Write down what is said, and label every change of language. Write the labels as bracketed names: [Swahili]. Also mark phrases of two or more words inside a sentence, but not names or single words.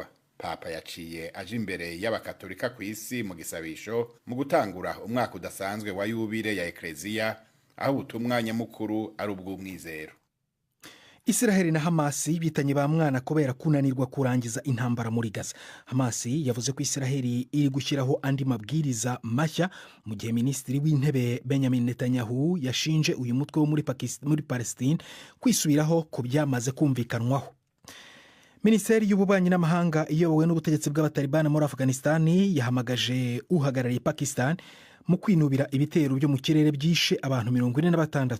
[Rundi] Papa yaciye aje imbere y'abakatolika kwisi mu gisabisho mu gutangura umwaka udasanzwe wa yubile ya Ekleziya, aho ubutumwa nyamukuru ari ubw'umwizero. Israel na Hamas bitanye ba mwana kubera kunanirwa kurangiza intambara muri Gaza. [Kinyarwanda] Hamas yavuze ko Israel iri gushyiraho andi mabwiriza mashya mu gihe Minisitiri w'Intebe Benjamin Netanyahu yashinje uyu mutwe wo muri Palestine kwisubiraho ku byamaze kumvikanwaho. Minisiteri y'ububanyi n'amahanga iyobowe n'ubutegetsi bw'abatalibani muri Afghanistan yahamagaje uhagarariye Pakistan mu kwinubira ibitero byo mu kirere byishe abantu 46.